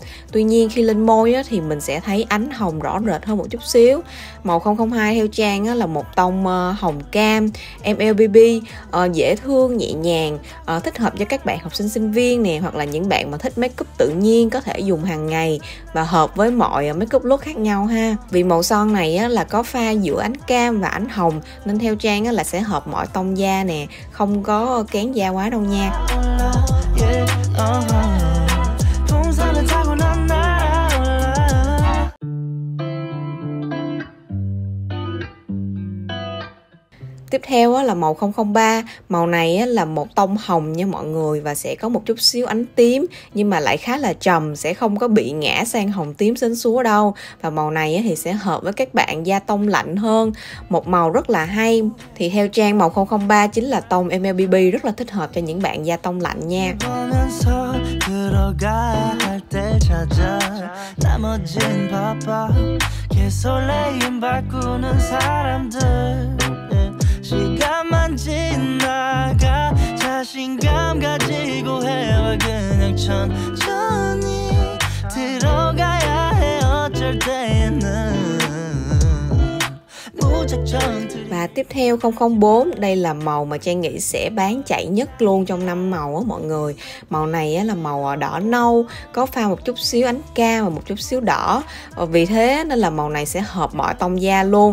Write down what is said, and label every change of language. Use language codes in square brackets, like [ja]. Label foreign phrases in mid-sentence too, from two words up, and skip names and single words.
[vi] Tuy nhiên khi lên môi á, thì mình sẽ thấy ánh hồng rõ rệt hơn một chút xíu. Màu 002 theo Trang á, là một tông hồng cam MLBB, dễ thương, nhẹ nhàng, thích hợp cho các bạn học sinh sinh viên nè, hoặc là những bạn mà thích [en] make up [vi] tự nhiên, có thể dùng hàng ngày và hợp với mọi [en] make up look [vi] khác nhau ha. Vì màu son này á, là có pha giữa ánh cam và ánh hồng, nên theo Trang á, là sẽ hợp mọi tông da nè, không có kén da quá đâu nha. Tiếp theo là màu 003. Màu này là một tông hồng nha mọi người, và sẽ có một chút xíu ánh tím nhưng mà lại khá là trầm, sẽ không có bị ngã sang hồng tím sến súa đâu. Và màu này thì sẽ hợp với các bạn da tông lạnh hơn. Một màu rất là hay. Thì theo Trang, màu 003 chính là tông MLBB, rất là thích hợp cho những bạn da tông lạnh nha. [ko] 시간만 지나가 자신감 가지고 해와 그냥 천천히 들어가야 해 어쩔 때는. [vi] Và tiếp theo 004, đây là màu mà Trang nghĩ sẽ bán chạy nhất luôn trong 5 màu á mọi người. Màu này là màu đỏ nâu, có pha một chút xíu ánh cam và một chút xíu đỏ. Vì thế nên là màu này sẽ hợp mọi tông da luôn.